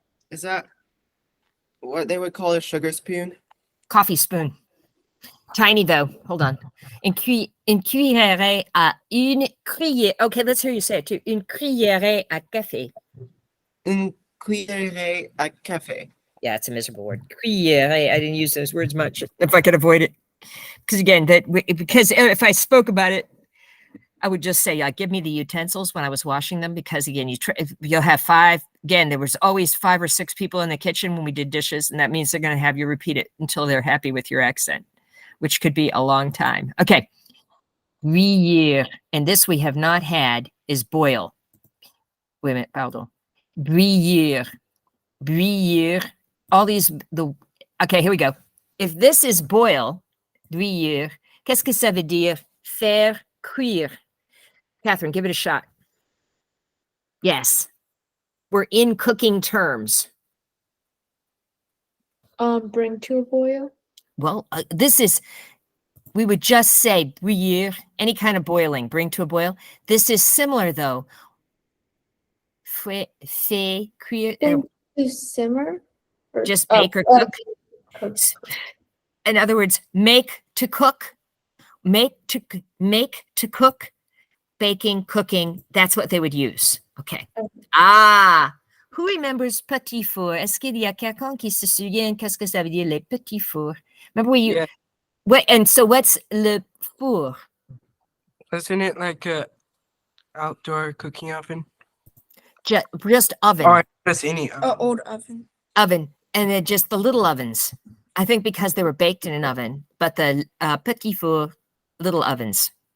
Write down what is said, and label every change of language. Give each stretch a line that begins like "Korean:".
English: Is that what they would call a sugar spoon? Coffee spoon. Tiny though. Hold on.
French: Une cuillère à une cuillère.
English: Okay, let's hear you say it too.
French: Une cuillère à café. Une cuillère à café.
English: Yeah, it's a miserable word. Cuillère. I didn't use those words much if I could avoid it. Because again, because if I spoke about it, I would just say, give me the utensils when I was washing them. Because again, you'll have five. Again, there was always 5 or 6 people in the kitchen when we did dishes, and that means they're going to have you repeat it until they're happy with your accent, which could be a long time. Okay. Bouillir, and this we have not had, is boil. Wait a minute, pardon. Bouillir. Bouillir. All these, okay, here we go. If this is boil, bouillir,
French: qu'est-ce que ça veut dire? Faire cuire.
English: Catherine, give it a shot. Yes. We're in cooking terms. Bring to a boil. Well, we would just say bouillir, any kind of boiling, bring to a boil. This is similar though.
French: Fait cuire.
English: To simmer? Just bake or cook. Cook. In other words, make to cook, make to cook, baking, cooking. That's what they would use. Okay. Who remembers petit four?
French: Est-ce qu'il y a quelqu'un qui se souvient qu'est-ce que ça veut dire les petits fours?
English: Remember where you? Yeah. What? And so what's le four? Isn't it like a outdoor cooking oven? Just oven. Or just any oven? Old oven. Oven, and then just the little ovens. I think because they were baked in an oven, but the petit four, little ovens.